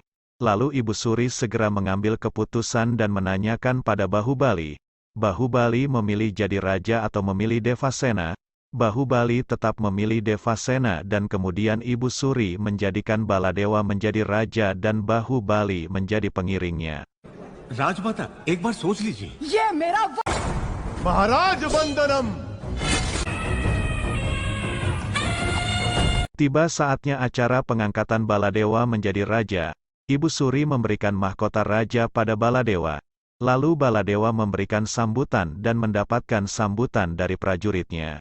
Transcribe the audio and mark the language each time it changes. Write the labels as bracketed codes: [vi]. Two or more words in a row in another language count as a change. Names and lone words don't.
[id] Lalu Ibu Suri segera mengambil keputusan dan menanyakan pada Bahubali. Bahubali memilih jadi raja atau memilih Devasena? Bahubali tetap memilih Devasena dan kemudian Ibu Suri menjadikan Baladewa menjadi raja dan Bahubali menjadi pengiringnya. [hi] राजमाता एक बार सोच लीजिए। ये मेरा महाराज वंदनम। [id] Tiba saatnya acara pengangkatan Baladewa menjadi raja. Ibu Suri memberikan mahkota raja pada Baladewa. Lalu Baladewa memberikan sambutan dan mendapatkan sambutan dari prajuritnya.